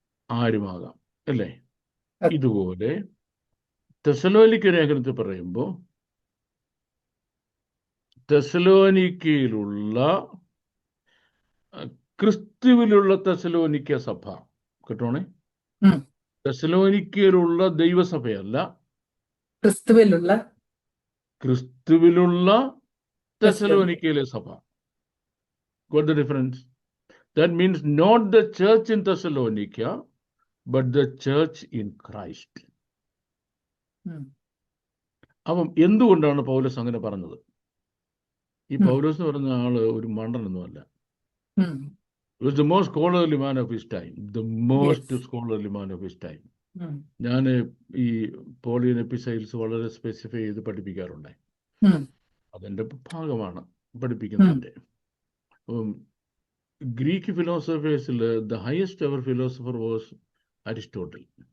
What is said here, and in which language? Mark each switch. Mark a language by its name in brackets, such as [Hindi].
[Malayalam] ആരുമാകാം അല്ലേ? ഇതുപോലെ തെസ്സലോനിക്ക ലേഖനത്തിൽ പറയുമ്പോൾ തെസ്സലോനിക്കയിലുള്ള ക്രിസ്തുവിലുള്ള തെസ്സലോനിക്ക സഭ, കേട്ടോണേ, തെസ്സലോനിക്കയിലുള്ള ദൈവസഭയല്ല, ക്രിസ്തുവിലുള്ള തെസ്സലോനിക്കയിലെ സഭ. [English] Got the difference? That means not the church in Thessalonica, but the church in Christ. [Malayalam] അപ്പം എന്തുകൊണ്ടാണ് പൗലോസ് അങ്ങനെ പറഞ്ഞത്? ഈ പൗലോസ് എന്ന് പറയുന്ന ആള് ഒരു മണ്ടനൊന്നുമല്ല. [English] He was the most scholarly man of his time. The most scholarly man of his time. [Malayalam] ഞാൻ ഈ പോളിയൻ എപ്പിസൈൽസ് വളരെ സ്പെസിഫൈ ചെയ്ത് പഠിപ്പിക്കാറുണ്ട്. അതിൻ്റെ ഭാഗമാണ് പഠിപ്പിക്കുന്നതിൻ്റെ. അപ്പം Greek ഫിലോസഫേഴ്സിൽ [English] The highest ever philosopher was Aristotle.